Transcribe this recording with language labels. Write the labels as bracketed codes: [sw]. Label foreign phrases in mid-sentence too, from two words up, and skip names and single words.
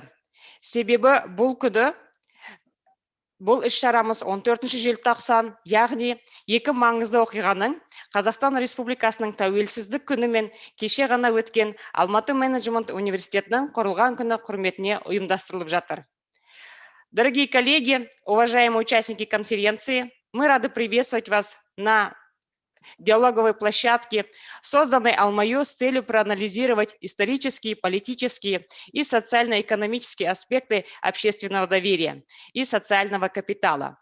[kk] Себебі бұл іс-шарамыз 14 желтоқсан, яғни екі маңызды оқиғаның Қазақстан Республикасының тәуелсіздік күні мен кеше ғана өткен Алматы менеджмент университетінің құрылған күні құрметіне ұйымдастырылып жатыр. [ru] Дорогие коллеги, уважаемые участники конференции, мы рады приветствовать вас на диалоговой площадке, созданной AlmaU с целью проанализировать исторические, политические и социально-экономические аспекты общественного доверия и социального капитала.